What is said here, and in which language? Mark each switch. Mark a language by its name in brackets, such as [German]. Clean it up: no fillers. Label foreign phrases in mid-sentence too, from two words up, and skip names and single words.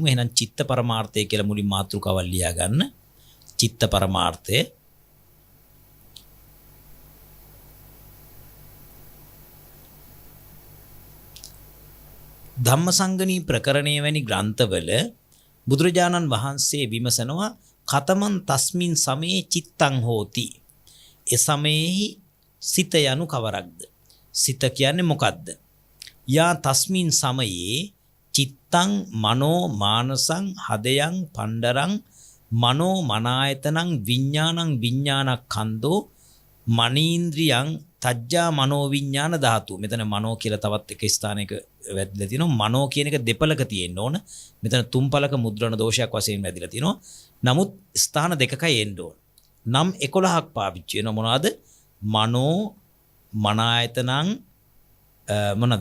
[Sinhala] එහෙනම් චිත්ත පරමාර්ථය කියලා මුලින් මාතෘකාවල් ලියා ගන්න. චිත්ත පරමාර්ථය ධම්මසංගණී ප්‍රකරණයේ වැනි ග්‍රන්ථවල බුදුරජාණන් වහන්සේ විමසනවා [Pali] කතමන් තස්මින් සමේ චිත්තං හෝති. [Sinhala] ඒ සමයේහි සිත යනු කවරක්ද? සිත කියන්නේ මොකද්ද? [Pali] යා තස්මින් සමයේ චිත්තං මනෝ මානසං හදයන් පණ්ඩරං මනෝ මනායතනං විඥානං විඥානක්ඛන්தோ මනීන්ද්‍රියං තජ්ජා මනෝ විඥාන ධාතු. [Sinhala] මෙතන මනෝ කියලා තවත් එක ස්ථානයක වැදලා තිනවා. මනෝ කියන එක දෙපළක තියෙන්න ඕන. මෙතන තුන්පළක මුද්‍රණ දෝෂයක් වශයෙන් වැදලා තිනවා. නමුත් ස්ථාන දෙකකයි එන්න ඕන. නම් 11ක් පාවිච්චි වෙනවා. මොනවාද? [Pali] මනෝ මනායතනං [Sinhala] මොනවාද?